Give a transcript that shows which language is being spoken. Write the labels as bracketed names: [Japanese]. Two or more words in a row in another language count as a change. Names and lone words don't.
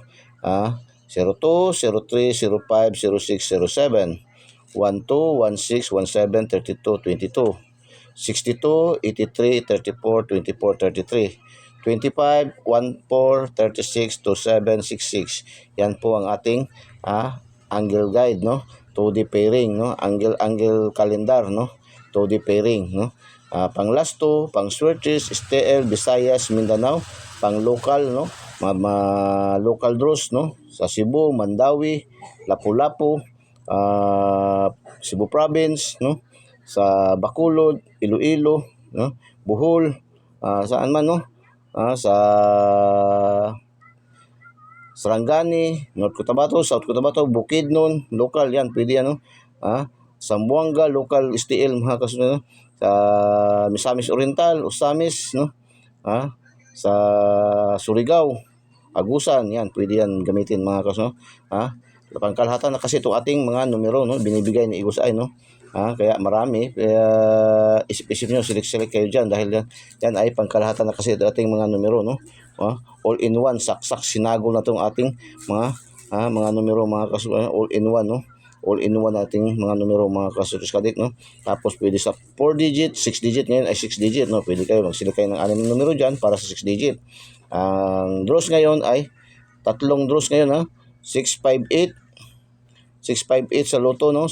[Filipino] 02, 03, 05, 06, 07, 12, 16, 17, 32, 22, 62, 83, 34, 24, 33, 25, 14, 36, 27, 66. Yan po ang ating [English] angle guide, [Filipino] no? [English] 2D pairing, [Filipino] no? [English] Angle calendar, [Filipino] no? [English] 2D pairing, [Filipino] no? Pang Lasto, pang Swerte, STL, Visayas, Mindanao, pang local, no? [English] Local draws, [Filipino] no? Sa Cebu, Mandawi, Lapu-Lapu, Cebu Province, no? Sa Bacolod, Iloilo, no? Bohol, saan man, no? Sa Sarangani, North Cotabato, South Cotabato, Bukidnon, local yan, pwede yan, no? Zamboanga Local STL mga kasunod, no? Sa Misamis Oriental, Osamis, no? Sa Surigao, Agusan, yan, pwede yan gamitin mga kasunod. Pangkalahatan na kasi itong ating mga numero, no? Binibigay ni Eagles Eye, no? Kaya marami, kaya isip-isip nyo, select kayo dyan dahil yan ay pangkalahatan na kasi ito ating mga numero, no? [English] All in one, [Filipino] saksak sinagol na itong ating mga numero mga kasunod, [English] all in one, no? All in one [Filipino] nating mga numero mga kasunod kadik, no? Tapos pwede sa 4 digit, 6 digit, ngayon ay 6 digit, no? Pwede kayo mag-select kayo ng 6 numero dyan para sa 6 digit. Ang draws ngayon ay tatlong draws ngayon, 658 sa loto, no?